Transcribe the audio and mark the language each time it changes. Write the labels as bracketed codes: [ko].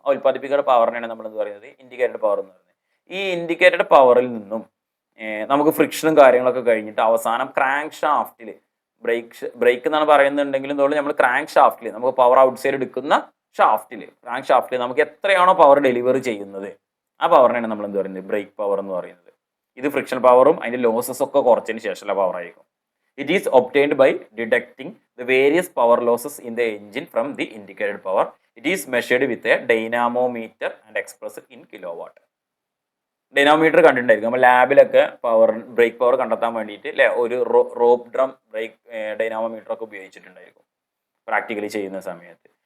[ml] ആ ഉൽപ്പാദിപ്പിക്കുന്ന പവറിനെയാണ് നമ്മൾ എന്ത് പറയുന്നത്? ഇൻഡിക്കേറ്റഡ് പവർ എന്ന് പറയുന്നത്. ഈ ഇൻഡിക്കേറ്റഡ് പവറിൽ നിന്നും നമുക്ക് ഫ്രിക്ഷനും കാര്യങ്ങളൊക്കെ കഴിഞ്ഞിട്ട് അവസാനം ക്രാങ്ക് ഷാഫ്റ്റിൽ ബ്രേക്ക് എന്നാണ് പറയുന്നുണ്ടെങ്കിലും തോന്നുന്നു നമ്മൾ ക്രാങ്ക് ഷാഫ്റ്റിൽ നമുക്ക് പവർ ഔട്ട് സൈഡ് എടുക്കുന്ന ക്രാങ്ക് ഷാഫ്റ്റിൽ നമുക്ക് എത്രയാണോ പവർ ഡെലിവറി ചെയ്യുന്നത് ആ പവറിനെയാണ് നമ്മൾ എന്ത് പറയുന്നത്? ബ്രേക്ക് പവർ എന്ന് പറയുന്നത്. ഇത് ഫ്രിക്ഷൻ പവറും അതിൻ്റെ ലോസസ് ഒക്കെ കുറച്ചതിന് ശേഷമുള്ള പവർ ആയിരിക്കും. [en] It is obtained by deducting the various power losses in the engine from the indicated power. It is measured with a dynamometer and expressed in kilowatt. [ml] Dynamometer കണ്ടിട്ടുണ്ടായിരിക്കും നമ്മൾ ലാബിലൊക്കെ break power കണ്ടെത്താൻ വേണ്ടിയിട്ട് അല്ലേ, ഒരു rope drum break dynamometer ഒക്കെ ഉപയോഗിച്ചിട്ടുണ്ടായിരിക്കും practically ചെയ്യുന്ന സമയത്ത്.